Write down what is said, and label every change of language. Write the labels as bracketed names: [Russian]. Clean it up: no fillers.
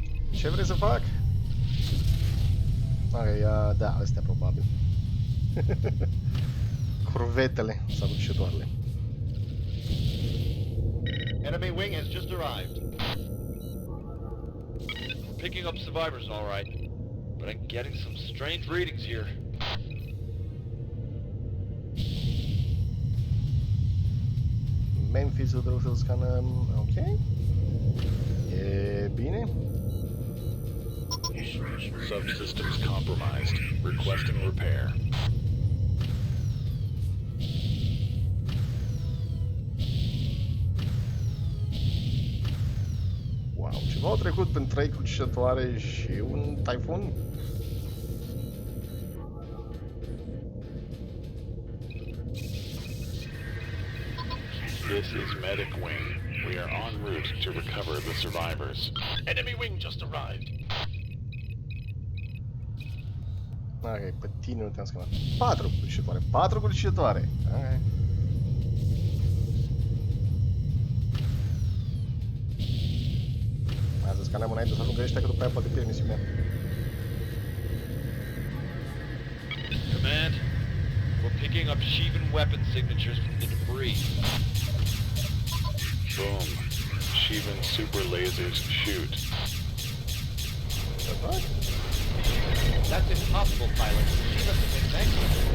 [Romanian] Ce vrei să fac? Ok, da, astea probabil. Curvetele sau dușitoarele. [English] Enemy wing has just arrived. We're picking up survivors, all right, but I'm getting some strange readings here. [Romanian] Memphis-ul trebuie să-l scanăm, ok. E bine. [English] Subsystems compromised. Requesting repair. [Romanian] Wow, ceva au trecut prin 3 crucișătoare și un taifun? [English] This is Medic Wing. We are en route to recover the survivors. Enemy wing just arrived. [Romanian] Ok, pe tine nu te-am scanat. 4 crucișătoare, 4 crucișătoare. Ok. Hai să scanăm înainte să ajungă ăștia, că după aia poate pierd misiunea. [English] Command, we're picking up Shivan weapon signatures from the debris. Boom. Shivan super lasers shoot. What? That's impossible, pilot. Shivan has been excellent.